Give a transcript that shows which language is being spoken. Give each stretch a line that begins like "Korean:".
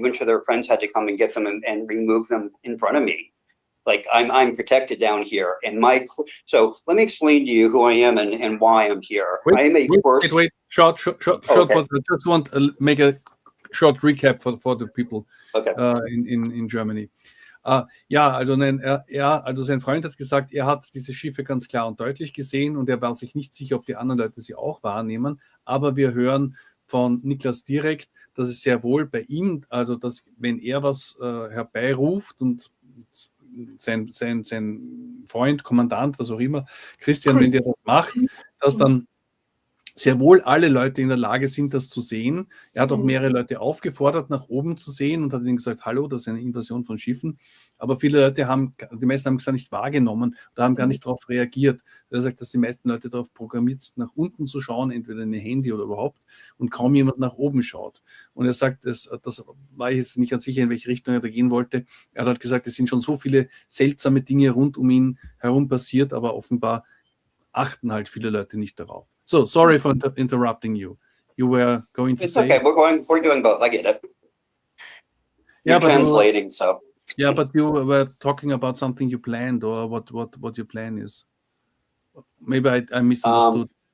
English: Even to their friends had to come and get them and remove them in front of me. Like I'm protected down here. And so let me explain to you who I am and why I'm here. Wait, I am a first. wait. Short. Okay. I just want to make a short recap for the people Okay. in Germany.
German: Ja, also sein Freund hat gesagt, er hat diese Schiffe ganz klar und deutlich gesehen und er war sich nicht sicher, ob die anderen Leute sie auch wahrnehmen. Aber wir hören von Nicolas direkt, dass es sehr wohl bei ihm, also dass wenn er was herbeiruft und sein Freund, Kommandant, was auch immer, Christian, wenn der das macht, dass dann sehr wohl alle Leute in der Lage sind, das zu sehen. Er hat auch mehrere Leute aufgefordert, nach oben zu sehen und hat ihnen gesagt, hallo, das ist eine Invasion von Schiffen. Aber viele Leute die meisten haben es gar nicht wahrgenommen oder haben gar nicht darauf reagiert. Er sagt, dass die meisten Leute darauf programmiert sind, nach unten zu schauen, entweder in ihr Handy oder überhaupt, und kaum jemand nach oben schaut. Und er sagt, das war ich jetzt nicht ganz sicher, in welche Richtung er da gehen wollte. Er hat halt gesagt, es sind schon so viele seltsame Dinge rund um ihn herum passiert, aber offenbar achten halt viele Leute nicht darauf.
English: So, sorry for interrupting you. You were going to say... It's okay, we're doing both, I get it. Yeah, You're translating, so... Yeah, but you were talking about something you planned or what your plan is. Maybe I misunderstood.